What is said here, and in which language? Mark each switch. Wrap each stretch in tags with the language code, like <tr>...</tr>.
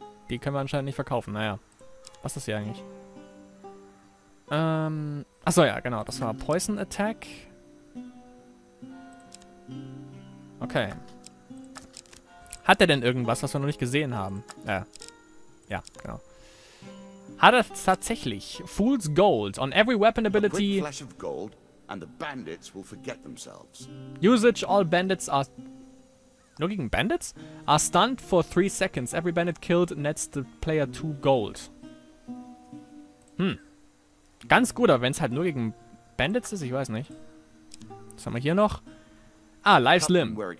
<de>Die können wir anscheinend nicht verkaufen. Naja. Was ist das hier eigentlich? Achso, ja, genau. Das war Poison Attack. Okay. Hat er denn irgendwas, was wir noch nicht gesehen haben? Ja, genau. Hat er tatsächlich. Fool's Gold.</de> <en>On every weapon ability. Usage, all bandits are...</en> <de>Nur gegen Bandits?</de> <en>Are stunned for 3 seconds. Every bandit killed nets the player 2 Gold.</en> <de>Ganz gut, aber wenn es halt nur gegen Bandits ist, ich weiß nicht. Was haben wir hier noch? Ah, Lives Limb.</de>